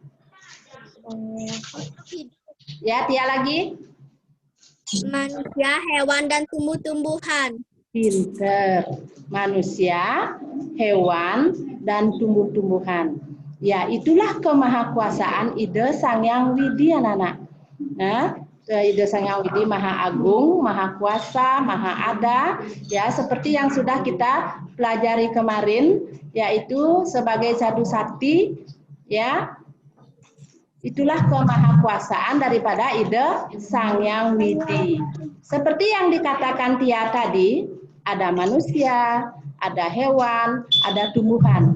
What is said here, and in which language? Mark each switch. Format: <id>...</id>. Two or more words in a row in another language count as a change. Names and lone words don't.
<id>Ya, Tia lagi. Manusia, hewan, dan tumbuh-tumbuhan. Pinter. Manusia, hewan, dan tumbuh-tumbuhan. Ya, itulah kemahakuasaan ide Sang Hyang Widi, anak-anak. Nah, ide Sang Hyang Widi Maha Agung, Maha Kuasa, Maha Ada, ya seperti yang sudah kita pelajari kemarin, yaitu sebagai Sadu Sakti, ya. Itulah kemahakuasaan daripada ide Sang Hyang Widi. Seperti yang dikatakan Tia tadi, Ada manusia, ada hewan, ada tumbuhan.</id>